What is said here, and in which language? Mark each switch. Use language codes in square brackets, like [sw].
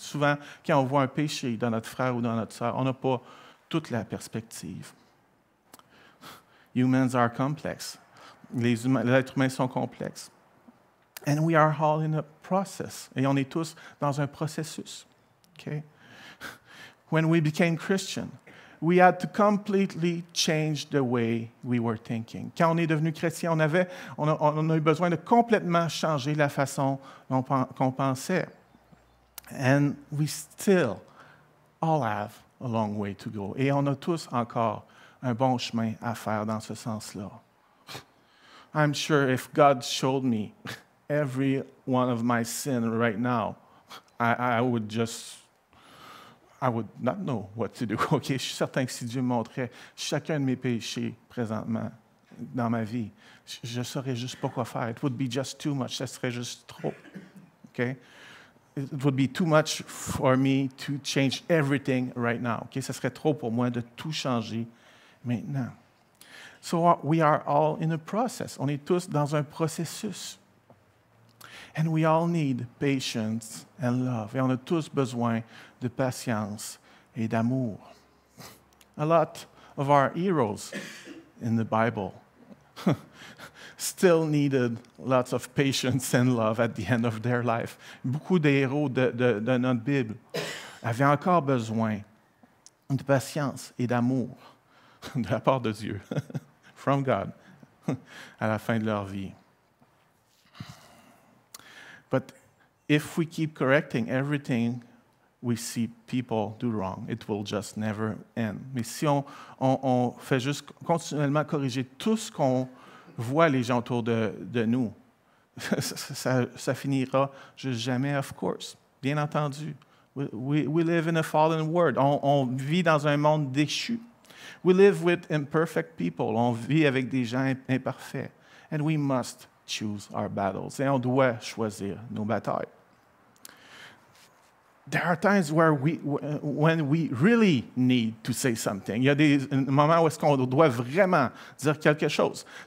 [fr] Souvent, quand on voit un péché dans notre frère ou dans notre sœur, on n'a pas toute la perspective. [en] Humans are complex. [fr] Les êtres humains sont complexes. [en] And we are all in a process. [fr] Et on est tous dans un processus. [en] Okay? When we became Christian, we had to completely change the way we were thinking. [fr] Quand on est devenu chrétien, on a eu besoin de complètement changer la façon qu'on pensait. [en] And we still all have a long way to go. [fr] Et on a tous encore un bon chemin à faire dans ce sens-là. [en] I'm sure if God showed me every one of my sin right now, I would not know what to do. [fr] Okay? Je suis certain que si Dieu me montrait chacun de mes péchés présentement dans ma vie, je ne saurais juste pas quoi faire. [en] It would be just too much. [fr] Ça serait juste trop. [en] okay? It would be too much for me to change everything right now, okay? [fr] Ça serait trop pour moi de tout changer maintenant. [en] So we are all in a process. [fr] On est tous dans un processus. [en] And we all need patience and love. [fr] Et on a tous besoin de patience et d'amour. [en] A lot of our heroes in the Bible still needed lots of patience and love at the end of their life. [fr] Beaucoup de héros de notre Bible avaient encore besoin de patience et d'amour de la part de Dieu, [en] from God, [fr] à la fin de leur vie. [en] But if we keep correcting everything we see people do wrong, it will just never end. [fr] Mais si on fait juste continuellement corriger tout ce qu'on voit les gens autour de nous, ça finira juste jamais, [en] of course. [fr] Bien entendu. [en] We live in a fallen world. [fr] On vit dans un monde déchu. [en] We live with imperfect people. [fr] On vit avec des gens imparfaits. [en] And we must choose our battles. [fr] Et on doit choisir nos batailles. [en] There are times when we really need to say something. [fr] Il y a des moments où est-ce qu'on doit vraiment dire quelque chose.